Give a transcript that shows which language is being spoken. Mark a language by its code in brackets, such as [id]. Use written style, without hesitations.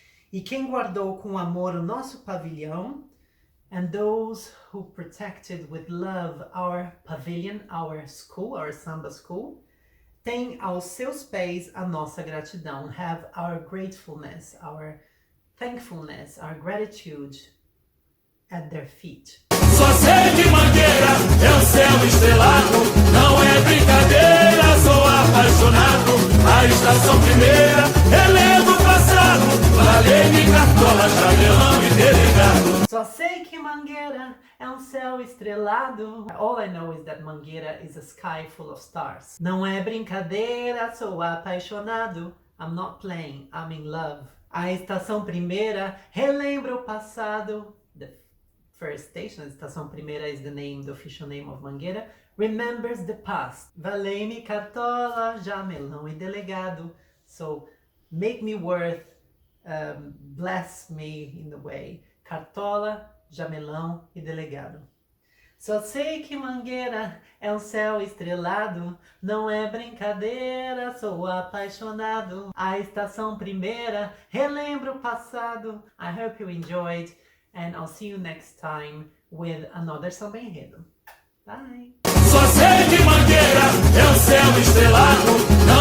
[pt] E quem guardou com amor o nosso pavilhão, [en] and those who protected with love our pavilion, our school, our Samba school, [pt] tem aos seus pés a nossa gratidão, [en] have our gratefulness, our thankfulness, our gratitude at their feet. [pt] Só sei que Mangueira é o céu estrelado, não é brincadeira, sou apaixonado. A estação primeira, relevo passado, Laurindo, Cartola, Jamelão e delegado. Só sei que Mangueira é céu estrelado. [en] All I know is that Mangueira is a sky full of stars. [pt] Não é brincadeira, sou apaixonado. [en] I'm not playing, I'm in love. [pt] A estação primeira relembra o passado. [en] The first station, a estação primeira is the name, the official name of Mangueira. Remembers the past. [pt] Valei-me, Cartola, Jamelão e delegado. [en] So make me worth, bless me in the way. [pt] Cartola, Jamelão e delegado. Só sei que Mangueira é céu estrelado, não é brincadeira, sou apaixonado. A estação primeira relembra o passado. [en] I hope you enjoyed, and I'll see you next time with another Samba Enredo. Bye! [pt] Só sei que Mangueira é céu estrelado,